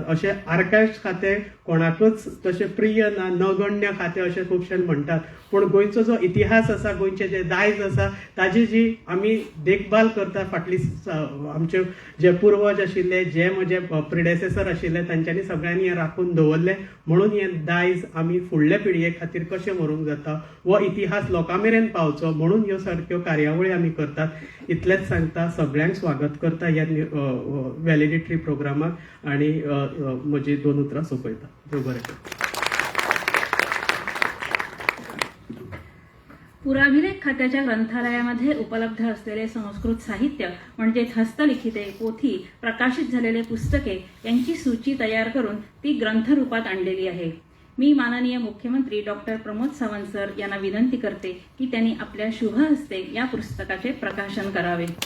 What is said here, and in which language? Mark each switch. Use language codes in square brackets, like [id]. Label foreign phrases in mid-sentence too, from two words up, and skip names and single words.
[kok] अशें आर्कायव्स खातें कोणाकूच तशें प्रिय ना नगण्य खातें अशें खुबशे म्हणटात पूण गोंयचो जो इतिहास आसा गोंयचे जे दायज आसा ताजी जी आमी देखभाल करता फाटली आमचे जे पुर्वज आशिल्ले जे म्हजे प्रिडेसेसर आशिल्ले तांच्यांनी सगळ्यांनी हें राखून दवरलें म्हणून हें दायज आमी फुडले पिळगे खातीर कशें व्हरूंक जाता हो इतिहास लोकां मेरेन पावचो म्हणून ह्यो सारक्यो कार्यावळी आमी करतात। इतलेंच सांगता सगळ्यांक स्वागत करता ह्या व्हॅलिडिटरी प्रोग्रामाक आणि म्हजी 2 उतरां सोंपयता। देव बरें करूं। [mr] पुराभिलेख खात्याच्या ग्रंथालयामध्ये उपलब्ध असलेले संस्कृत साहित्य म्हणजेच हस्तलिखिते पोथी प्रकाशित झालेले पुस्तके यांची सूची तयार करून ती ग्रंथरूपात आणलेली आहे। मी माननीय मुख्यमंत्री डॉक्टर प्रमोद सावंत सर यांना विनंती करते की त्यांनी आपल्या शुभ हस्ते या पुस्तकाचे प्रकाशन करावे।